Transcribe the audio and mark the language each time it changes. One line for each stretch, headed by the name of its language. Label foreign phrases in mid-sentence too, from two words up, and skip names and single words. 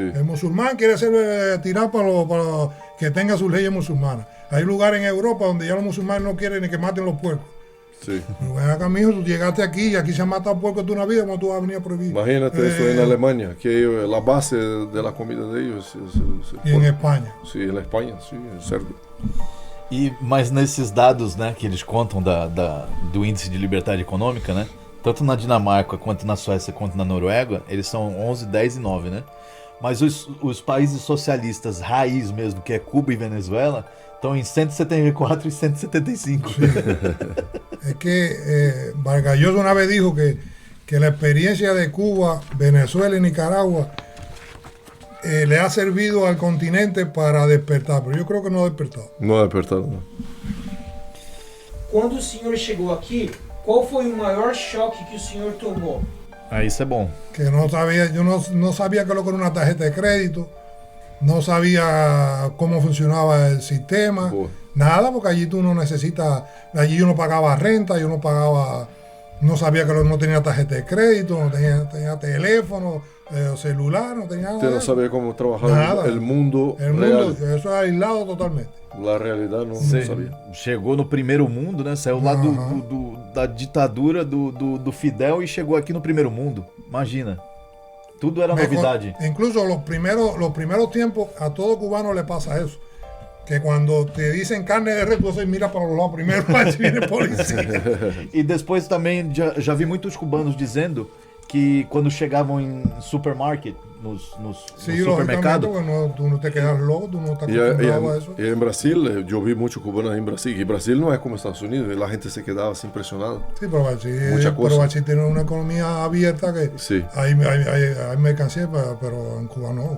Spanish: El musulmán quiere tirar para que tenga sus leyes musulmanas. Hay lugares en Europa donde ya los musulmanes no quieren ni que maten los puercos. Sí. Pero ven acá, mijo, tú llegaste aquí y aquí se han matado puercos de una vida, ¿cómo tú vas a venir a prohibir? Imagínate eso en Alemania, que la base de la comida de ellos Y en España. Sí, en España, sí, el cerdo.
Portuguese: Mas nesses dados, né, que eles contam do índice de liberdade econômica, né? Tanto na Dinamarca, quanto na Suécia, quanto na Noruega, eles são 11, 10 e 9, né? Mas os países socialistas raiz mesmo, que é Cuba e Venezuela, estão em 174 e 175.
Spanish: Es que Vargas Llosa una vez dijo que la experiencia de Cuba, Venezuela y Nicaragua le ha servido al continente para despertar, pero yo creo que no ha despertado. No ha despertado, no.
Portuguese: Quando o senhor chegou aqui, qual foi o maior choque que o senhor tomou? Ah, isso é bom.
Spanish: Que no sabía, yo no sabía que lo que era una tarjeta de crédito, no sabía cómo funcionaba el sistema,
Portuguese: Boa.
Spanish: nada, porque allí tú no necesitas, allí yo no pagaba renta, yo no pagaba, no sabía que no tenía tarjeta de crédito, no tenía teléfono, celular, no tenía nada. Usted de no eso. sabía cómo trabajar Nada. el mundo El real. mundo, eso es aislado totalmente. La realidad no
Portuguese: Você
Spanish: sabía.
Portuguese: chegou no primeiro mundo, né? Saiu lá da ditadura do Fidel e chegou aqui no primeiro mundo. Imagina. Tudo era novidade.
Spanish: Incluso los primeros tiempos a todo cubano le pasa eso. Que cuando te dicen carne de res, tú se mira para los lados primero para ver si viene policía.
Portuguese: E depois também já vi muitos cubanos dizendo que quando chegavam em supermarket, no
Spanish: Sí,
Portuguese: supermercado,
Spanish: lógicamente, porque tú no te quedas loco, tú no estás Y, acostumbrado a eso. y en Brasil, yo vi muchos cubanos en Brasil, y Brasil no es como Estados Unidos, y la gente se quedaba así impresionada. Sí, pero Muchas cosas. Brasil tiene una economía abierta que Sí. hay mercancía, pero en Cuba no.